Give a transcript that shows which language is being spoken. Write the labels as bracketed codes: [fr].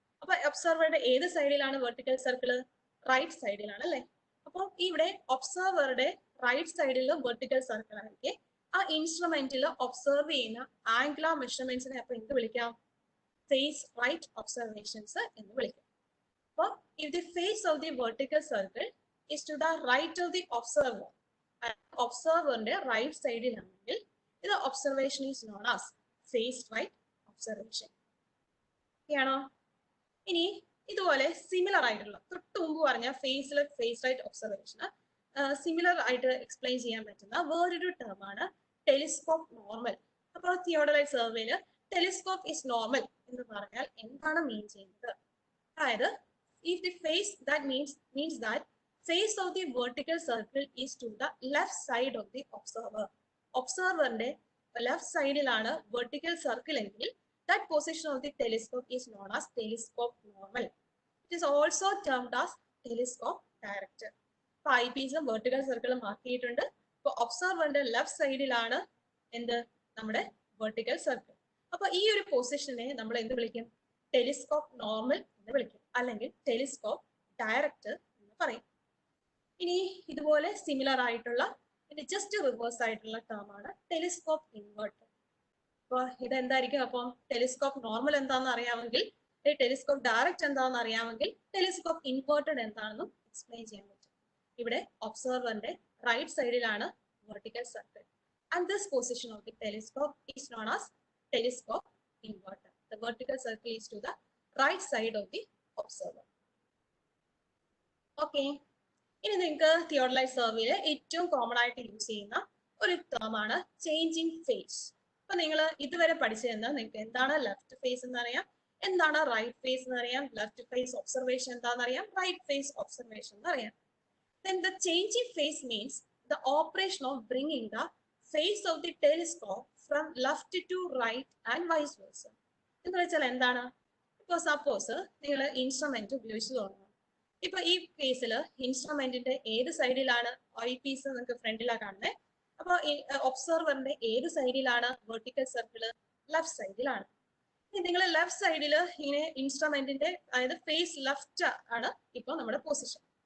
[ml] അപ്പൊ ഒബ്സർവറുടെ ഏത് സൈഡിലാണ് വെർട്ടിക്കൽ സർക്കിൾ? റൈറ്റ് സൈഡിലാണ് അല്ലെ? അപ്പോൾ ഇവിടെ ഒബ്സർവറുടെ റൈറ്റ് സൈഡിൽ വെർട്ടിക്കൽ സർക്കിൾ ആയിരിക്കും. ആ ഇൻസ്ട്രുമെന്റിൽ ഒബ്സർവ് ചെയ്യുന്ന ആംഗുലർ മെഷർമെന്റ്സിനെ അപ്പൊ എന്ത് വിളിക്കാം? ഫേസ് റൈറ്റ് ഒബ്സർവേഷൻസ് എന്ന് വിളിക്കാം. [en] അപ്പോൾ if the face of the vertical circle is to the right of the observer, [ml] ഒബ്സർവറിന്റെ right സൈഡിലാണെങ്കിൽ ഇത് [en] Observation is known as face right observation. [ml] ആണോ? ഇനി ഇതുപോലെ സിമിലർ ആയിട്ടുള്ള തൊട്ട് മുമ്പ് പറഞ്ഞ ഫേസ് റൈറ്റ് ഒബ്സർവേഷന് സിമിലർ ആയിട്ട് എക്സ്പ്ലെയിൻ ചെയ്യാൻ പറ്റുന്ന വേറൊരു ടേം ആണ് ടെലിസ്കോപ്പ് നോർമൽ. അപ്പോൾ തിയോഡലൈറ്റ് സർവേയില് [en] telescope is normal [ml] എന്ന് പറഞ്ഞാൽ എന്താണ് മീൻ ചെയ്യുന്നത്? [en] അതായത് if the face that means that face of the vertical circle is to the left side of the observer. [ml] ഒബ്സർവറിന്റെ left സൈഡിലാണ് വെർട്ടിക്കൽ സർക്കിൾ എങ്കിൽ [en] that position of the telescope is known as telescope normal. It is also termed as telescope director. [ml] ഇപ്പൊ I പീസും vertical സർക്കിളും mark ചെയ്തിട്ടുണ്ട്. ഇപ്പൊ ഒബ്സർവറിന്റെ left സൈഡിലാണ് എന്ത്? നമ്മുടെ vertical circle. അപ്പൊ ഈ ഒരു പൊസിഷനെ നമ്മൾ എന്ത് വിളിക്കും? ടെലിസ്കോപ്പ് നോർമൽ എന്ന് വിളിക്കും, അല്ലെങ്കിൽ ടെലിസ്കോപ്പ് ഡയറക്ടർ എന്ന് പറയും. ഇനി ഇതുപോലെ സിമിലർ ആയിട്ടുള്ള ജസ്റ്റ് റിവേഴ്സ് ആയിട്ടുള്ള ടേം ആണ് ടെലിസ്കോപ്പ് ഇൻവേർട്ടർ. അപ്പൊ ഇതെന്തായിരിക്കും? അപ്പോൾ ടെലിസ്കോപ്പ് നോർമൽ എന്താണെന്ന് അറിയാമെങ്കിൽ, ടെലിസ്കോപ്പ് ഡയറക്റ്റ് എന്താണെന്ന് അറിയാമെങ്കിൽ ടെലിസ്കോപ്പ് ഇൻവേർട്ടഡ് എന്താണെന്നും എക്സ്പ്ലെയിൻ ചെയ്യാൻ പറ്റും. ഇവിടെ ഒബ്സർവറിന്റെ റൈറ്റ് സൈഡിലാണ് vertical circle. [en] And this position of the telescope is known as telescope inverted. The vertical circle is to the right side of the observer. Okay. [ml] ഇനി നിങ്ങൾക്ക് theodolite സർവേയിൽ ഏറ്റവും കോമൺ ആയിട്ട് യൂസ് ചെയ്യുന്ന ഒരു ടേം ആണ് ചേഞ്ചിങ് ഫേസ്. അപ്പൊ നിങ്ങൾ ഇതുവരെ പഠിച്ചതെന്ന് നിങ്ങൾക്ക് എന്താണ് ലെഫ്റ്റ് ഫേസ് എന്നറിയാം, എന്താണ് റൈറ്റ് ഫേസ് എന്നറിയാം, ലെഫ്റ്റ് ഫേസ് ഒബ്സർവേഷൻ എന്താണെന്നറിയാം, റൈറ്റ് ഫേസ് ഒബ്സർവേഷൻ എന്നറിയാം. [en] Then the changing phase means the operation of bringing the face of the telescope from left to right and vice versa. [ml] എന്ന് വെച്ചാൽ എന്താണ്? ഇപ്പൊ suppose നിങ്ങൾ ഇൻസ്ട്രുമെന്റ് ഉപയോഗിച്ചു തുടങ്ങും. ഇപ്പൊ ഈ കേസിൽ ഇൻസ്ട്രുമെന്റിന്റെ ഏത് സൈഡിലാണ് ഐ പീസ് നിങ്ങൾക്ക് ഫ്രണ്ടിലാണ് കാണുന്നത്. അപ്പൊ ഒബ്സർവറിന്റെ ഏത് സൈഡിലാണ് വെർട്ടിക്കൽ സർക്കിൾ? ലെഫ്റ്റ് സൈഡിലാണ്. നിങ്ങൾ ലെഫ്റ്റ് സൈഡിൽ ഇങ്ങനെ ഇൻസ്ട്രുമെന്റിന്റെ, അതായത് ഫേസ് ലെഫ്റ്റ് ആണ് ഇപ്പൊ നമ്മുടെ പൊസിഷൻ.